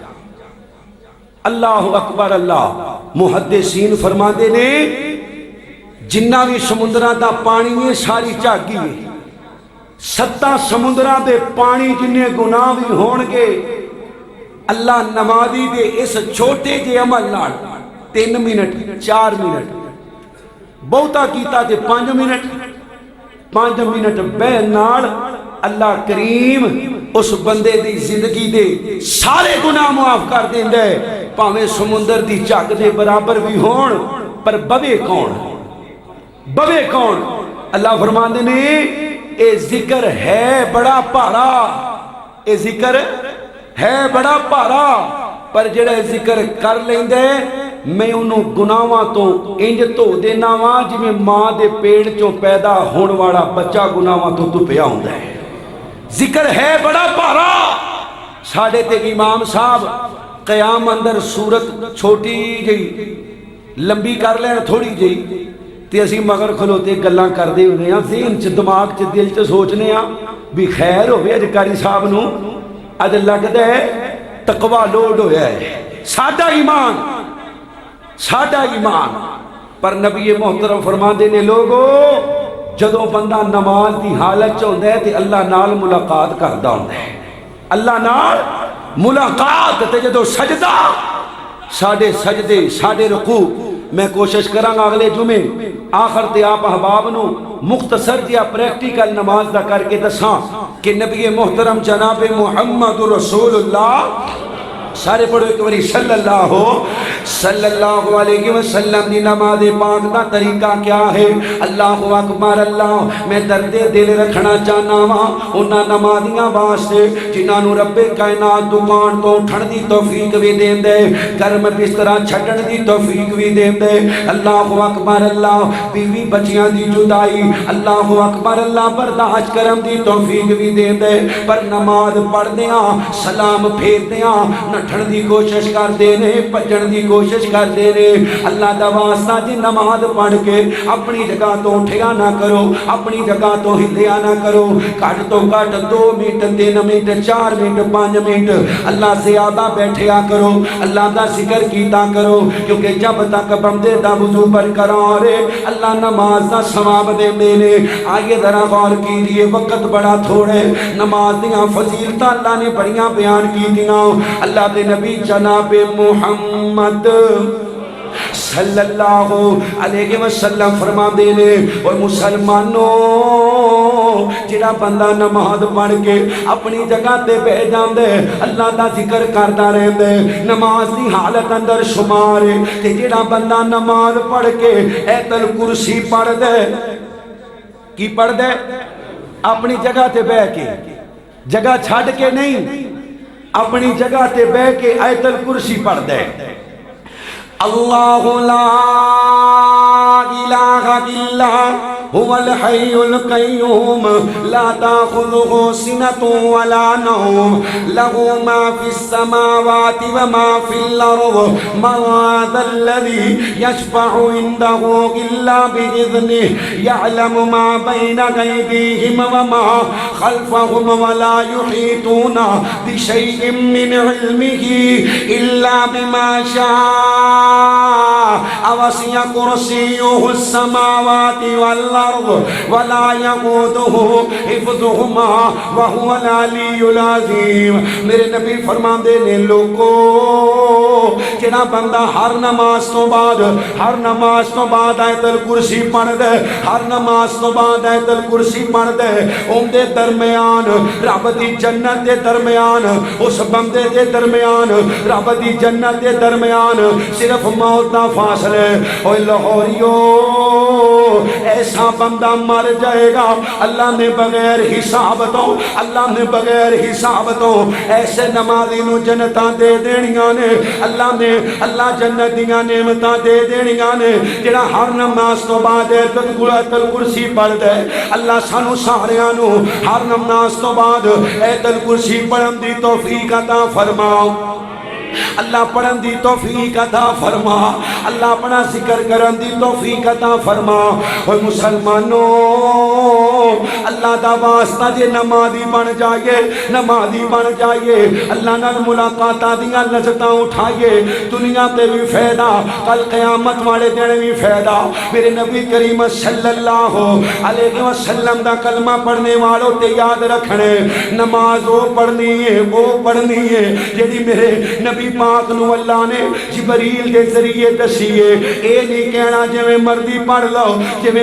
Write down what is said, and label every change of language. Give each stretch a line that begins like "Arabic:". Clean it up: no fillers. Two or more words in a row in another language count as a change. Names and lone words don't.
Arabic: اللہ اکبر
Punjabi: اللہ محدثین فرماندے نے جنہ بھی سمندراں دا پانی ہے ساری جھگ ہی ہے 7 سمندراں دے پانی جنہیں گناہ بھی ہون گے اللہ نمازی دے اس چھوٹے جے عمل نال 3 منٹ 4 منٹ بہتا کیتا جے 5 منٹ بے نال اللہ کریم اس بندے دی زندگی دے سارے گناہ معاف کر دیندے پاویں سمندر دی جھگ دے برابر بھی ہون پر بوے کون اللہ فرماندے نے اے ذکر ہے بڑا پارا اے ذکر ہے بڑا پارا پر جڑا ذکر کر لیندے میں انہوں گناہاں تو انج تو دینا وا جویں ماں دے پیڑ چوں پیدا ہون والا بچہ گناہاں تو پیا ہوندا ہے ذکر ہے بڑا پارا ساڈے تے امام صاحب قیام اندر صورت چھوٹی جئی لمبی کر لین تھوڑی جئی تے اسی مگر کھلوتے گلاں کردے ہوندے ہاں ذہن چ دماغ چ دل چ سوچنے ہاں بھی خیر ہوے اج قاری صاحب نو اج لگدا ہے تقوی لوڈ ہویا ہے ساڈا ایمان پر نبی محترم فرماندے نے لوگو جدوں بندہ نماز دی حالت چ ہوندا ہے تے اللہ نال ملاقات کردا ہوندا ہے اللہ نال ملاقات تے جدوں سجدہ ساڈے سجدے ساڈے رکوع میں کوشش کراں گا اگلے جمعے آخر تے آپ احباب نو مختصر جیا پریکٹیکل نماز دا کر کے دساں کہ نبی محترم جناب محمد
Arabic: رسول اللہ
Punjabi: سارے پڑھو ایک باری
Arabic: صلی اللہ علیہ وسلم
Punjabi: دی نماز پاک دا طریقہ کیا ہے
Arabic: اللہ اکبر
Punjabi: اللہ میں درد دل رکھنا چاہنا وا انہاں نمازیاں واسطے جنہاں نو رب کائنات دکان تو اٹھن دی توفیق بھی دین دے گرم بستر چھڈن دی توفیق بھی دین دے
Arabic: اللہ اکبر
Punjabi: اللہ بیوی بچیاں دی جدائی
Arabic: اللہ اکبر
Punjabi: اللہ برداشت کرن دی توفیق بھی دین دے پر نماز پڑھ دیاں سلام پھیر دیاں نٹھن دی کوشش کرتے نے بچن دی کوشش کرتے نے اللہ دا واسطہ جی نماز پڑھ کے اپنی جگہ تو اٹھیا نہ کرو اپنی جگہ تو ہلیا نہ کرو گھٹ تو گھٹ 2 منٹ 3 منٹ 4 منٹ 5 منٹ اللہ سے زیادہ بیٹھیا کرو اللہ دا ذکر کیتا کرو کیونکہ جب تک بندے دا وضو برقرار ہے اللہ نماز دا ثواب دیندے نے آگے
Urdu: ذرا غور کیجئے
Punjabi: وقت بڑا تھوڑے نماز دیاں فضیلتاں اللہ نے بڑیاں بیان کی دیاں اللہ دے نبی جناب محمد
Arabic: صلی اللہ علیہ وسلم
Punjabi: فرما دینے اور مسلمانوں جڑا بندہ نماز پڑھ کے اپنی جگہ تے بیٹھ جاندے اللہ دا ذکر کردا رہندے نماز دی حالت اندر شمار تے جڑا بندہ نماز پڑھ کے ایت الکرسی پڑھ دے کی پڑھ دے اپنی جگہ تے بیٹھ کے جگہ چھڑ کے نہیں اپنی جگہ تے بیٹھ کے ایت الکرسی پڑھ دے
Arabic: اللہ لا الہ الا هو الحي القيوم لا تأخذه سنة ولا نوم له ما في السماوات وما في الأرض من ذا الذي يشفع عنده إلا بإذنه يعلم ما بين أيديهم وما خلفهم ولا يحيطون بشيء من علمه إلا بما شاء وسع كرسيه السماوات والأرض ولا يقوده حفظهما وهو العلی العظیم
Punjabi: میرے نبی فرماندے نے لوگو جڑا بندہ ہر نماز تو بعد آیت الکرسی پڑھ دے ہر نماز تو بعد آیت الکرسی پڑھ دے ان دے درمیان رب دی جنت دے درمیان اس بندے دے درمیان رب دی جنت دے درمیان صرف موت دا فاصلے اوے لاہوریو
Urdu: ایسا بندہ مر جائے گا
Punjabi: اللہ نے بغیر حساب تو ایسے نمازی نو جنتاں دے دینیاں نے اللہ جنت دیاں نعمتاں دے دینیاں نے جڑا ہر نماز تو بعد ایت الکرسی پڑھ دے اللہ سانو ساریاں نو ہر نماز تو بعد ایت الکرسی پڑھن دی توفیق عطا فرماؤ اللہ پڑھن دی توفیق عطا فرما اللہ اپنا ذکر کرن دی توفیق عطا فرما اوے مسلمانوں اللہ دا واسطہ جے نمازی بن جائیے اللہ نال ملاقاتاں دیاں لذتاں اٹھائیے دنیا تے بھی فائدہ کل قیامت والے دن بھی فائدہ میرے نبی کریم
Arabic: صلی اللہ علیہ وسلم
Punjabi: دا کلمہ پڑھنے والوں تے یاد رکھنے نماز وہ پڑھنی ہے جیڑی میرے نبی پاک نو اللہ نے جبریل دے ذریعے دسیے اے نہیں کہنا جویں مرضی پڑھ لو جویں